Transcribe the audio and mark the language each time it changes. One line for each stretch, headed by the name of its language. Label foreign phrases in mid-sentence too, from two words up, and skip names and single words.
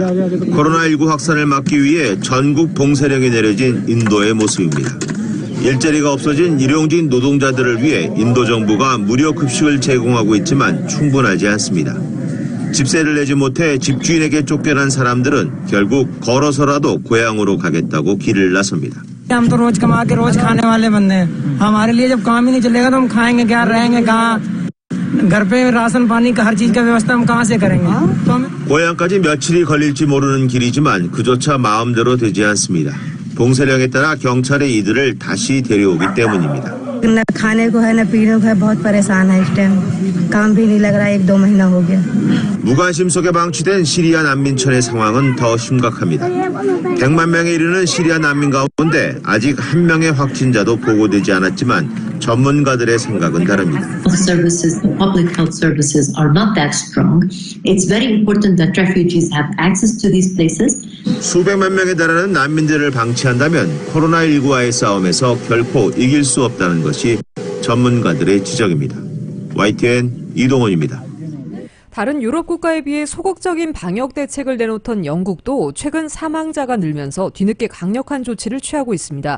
Korean: 코로나19 확산을 막기 위해 전국 봉쇄령이 내려진 인도의 모습입니다. 일자리가 없어진 일용직 노동자들을 위해 인도 정부가 무료 급식을 제공하고 있지만 충분하지 않습니다. 집세를 내지 못해 집주인에게 쫓겨난 사람들은 결국 걸어서라도 고향으로 가겠다고 길을 나섭니다.
Hindi: हम तो रोज कमा के रोज खाने वाले बंदे हैं। हमारे लिए जब काम ही नहीं चलेगा तो हम खाएंगे क्या, रहेंगे कहाँ? घर पे राशन पानी का हर चीज का व्यवस्था हम कहाँ से करेंगे?
Korean: 고향까지 며칠이 걸릴지 모르는 길이지만 그조차 마음대로 되지 않습니다. 봉쇄령에 따라 경찰이 이들을 다시 데려오기 때문입니다.
Hindi: न खाने को है न पीने को है, बहुत परेशान है इस टाइम, काम भी नहीं लग रहा है, 1-2 महीना हो गया.
Korean: 무관심 속에 방치된 시리아 난민촌의 상황은 더 심각합니다. 100만 명에 이르는 시리아 난민 가운데 아직 한 명의 확진자도 보고되지 않았지만 전문가들의 생각은 다릅니다.
English: Services, the public health services are not that strong. It's very important that refugees have access to these places.
Korean: 수백만 명에 달하는 난민들을 방치한다면 코로나19와의 싸움에서 결코 이길 수 없다는 것이 전문가들의 지적입니다. YTN 이동원입니다. 다른 유럽 국가에 비해 소극적인 방역 대책을 내놓던 영국도 최근 사망자가 늘면서 뒤늦게 강력한 조치를 취하고 있습니다.